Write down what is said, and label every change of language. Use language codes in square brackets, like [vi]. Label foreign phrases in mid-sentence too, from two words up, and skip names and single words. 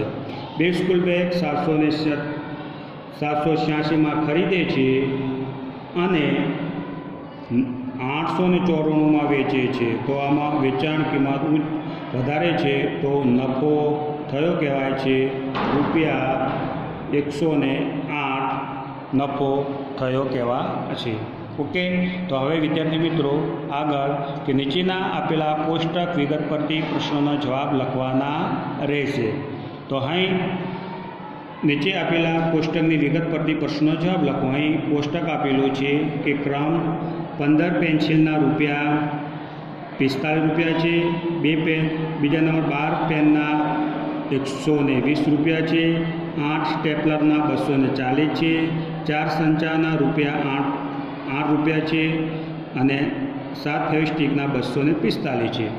[gu] 2 સ્કૂલ બેગ 786માં ખરીદે છે અને 894માં વેચે છે, તો આમાં વેચાણ કિંમત વધારે છે, તો નફો થયો કહેવાય છે ₹108 નફો થયો કહેવાય છે. ઓકે, તો હવે વિદ્યાર્થી મિત્રો આગળ કે નીચેના આપેલા કોષ્ટક વિગત પરથી પ્રશ્નોના જવાબ લખવાના રહેશે। તો અહીં નીચે આપેલા કોષ્ટકની વિગત પરથી પ્રશ્નો જવાબ લખો। અહીં કોષ્ટક આપેલું છે કે ક્રમ 15 પેન્સિલના રૂપિયા 45 [hi] रुपया है, [gu] 2 પેન બીજા નંબર 12 પેનના 120 [hi] रुपया है, [gu] 8 સ્ટેપલરના 240 છે, 4 સંચાના રૂપિયા 8 [hi] रुपया है [gu] અને 7 ફેવિસ્ટિકના 245 છે।